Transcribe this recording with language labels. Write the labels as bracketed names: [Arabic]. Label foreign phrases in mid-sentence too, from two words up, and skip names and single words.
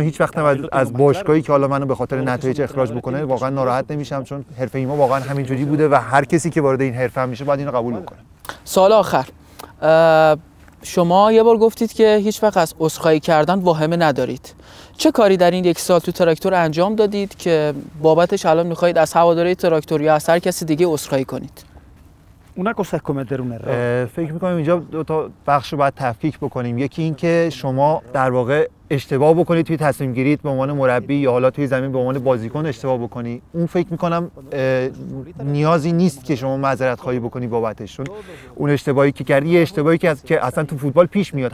[Persian] هیچ وقت از باشگاهی که حالا منو به خاطر نتایج اخراج بکنه واقعا ناراحت نمیشم، چون حرفه ما واقعا همینجوری بوده و هر کسی که وارد این حرفه میشه باید اینو قبول بکنه. سوال آخر، شما یه بار گفتید که هیچ وقت از عذرخواهی کردن واهمه ندارید. چه کاری در این 1 سال تو تراکتور انجام دادید که بابتش الان میخواهید از هواداری تراکتور یا از هر کسی دیگه عذرخواهی کنید؟ [Spanish] Una cosa es cometer un error. [Persian] فکر می‌کنم اینجا دو تا بخش رو باید تفکیک بکنیم. یکی این که شما در واقع اشتباه بکنید توی تصمیم گیریت به عنوان مربی یا حالا توی زمین به عنوان بازیکن اشتباه بکنی. اون فکر می‌کنم نیازی نیست که شما معذرت خواهی بکنی بابتش، چون اون اشتباهی که کردی یه اشتباهی که اصلا تو فوتبال پیش میاد.